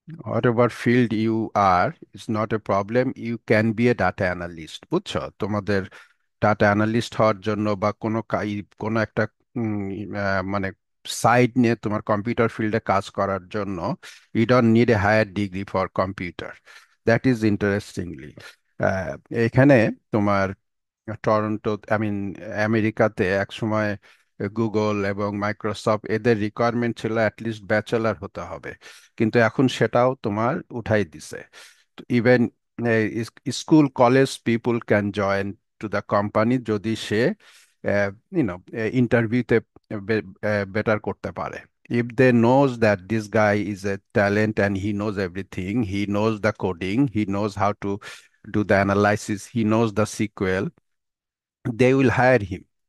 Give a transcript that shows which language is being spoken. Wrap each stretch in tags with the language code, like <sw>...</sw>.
<en>whatever field you are, it's not a problem. You can be a data analyst,</en> <bn>বুঝছো? তোমাদের data analyst হওয়ার জন্য বা কোনো একটা মানে সাইট নিয়ে তোমার কম্পিউটার ফিল্ডে কাজ করার জন্য</bn> <en>You don't need a higher degree for computer. That is interestingly</en> <bn>এখানে তোমার টরন্টো, আই মিন আমেরিকাতে এক সময় গুগল এবং মাইক্রোসফট এদের রিকোয়ারমেন্ট ছিল অ্যাটলিস্ট ব্যাচেলর হতে হবে, কিন্তু এখন সেটাও তোমার উঠাই দিছে।</bn> <en>even school college people can join to the company</en> <bn>যদি সে ইউনো ইন্টারভিউতে বেটার করতে পারে।</bn> <en>If they knows that this guy is a talent and he knows everything, he knows the coding, he knows how to do the analysis, he knows the SQL, they will hire him.</en>